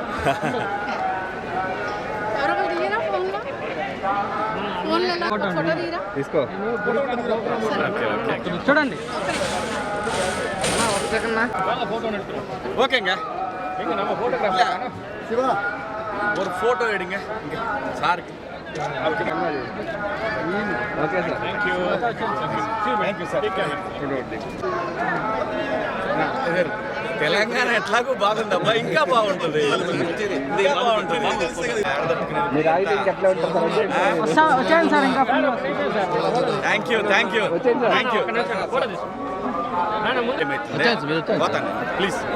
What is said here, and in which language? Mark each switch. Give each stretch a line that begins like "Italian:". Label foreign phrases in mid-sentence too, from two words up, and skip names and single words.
Telugu: తీసుకో చూడండి.
Tamil: ஓகேங்க சிவா ஒரு ஃபோட்டோ எடுங்க சாருக்கு.
English: okay sir. thank you sir.
Telugu: తెలంగాణ ఎట్లాగో బాగుందమ్మా, ఇంకా బాగుంటుంది. మీరు ఆగితే ఇంకెట్లా ఉంటుంది సార్? వచ్చాను సార్. ఇంకా
English: thank you please.